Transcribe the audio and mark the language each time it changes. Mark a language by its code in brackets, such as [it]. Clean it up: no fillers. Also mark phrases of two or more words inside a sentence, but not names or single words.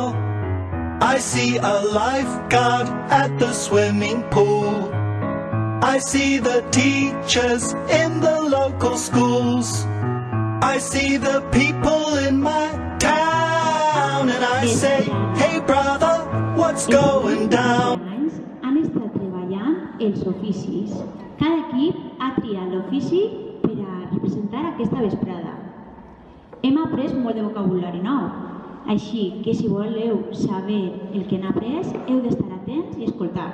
[en] I see a lifeguard at the swimming pool. I see the teachers in the local schools. I see the people in my town and I say, hey brother, what's going down? [ca] Han estat treballant els oficis. Cada equip ha triat l'ofici per a representar aquesta vesprada. Hem après molt de vocabulari nou, així que si voleu saber el que han après, heu d'estar atents i escoltar.